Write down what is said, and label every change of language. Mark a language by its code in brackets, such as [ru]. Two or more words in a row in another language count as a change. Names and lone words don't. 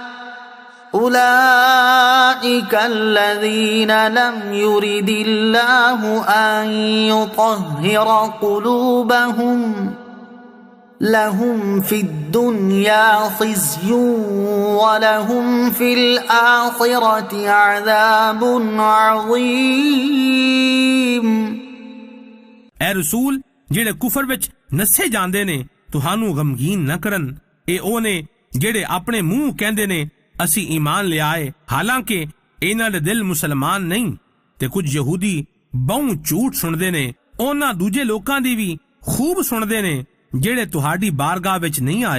[ar] أولئك الذين لم يرد الله أن يطهر قلوبهم لهم في الدنيا خزي ولهم في الآخرة عذاب عظيم۔ [pa] اے رسول جیہڑے کفر وچ نسے جاندے نے تہانوں غمگین نہ کرن. اے او نے جیہڑے اپنے منہ کہندے نے اسی ایمان لے آئے، حالانکہ انہاں دے دل مسلمان نہیں. تے کجھ یہودی بہو جھوٹ سندے نے، انہاں دوجے لوکاں دی بھی خوب سندے نے جیہڑے تہاڈی بارگاہ وچ نہیں آئے.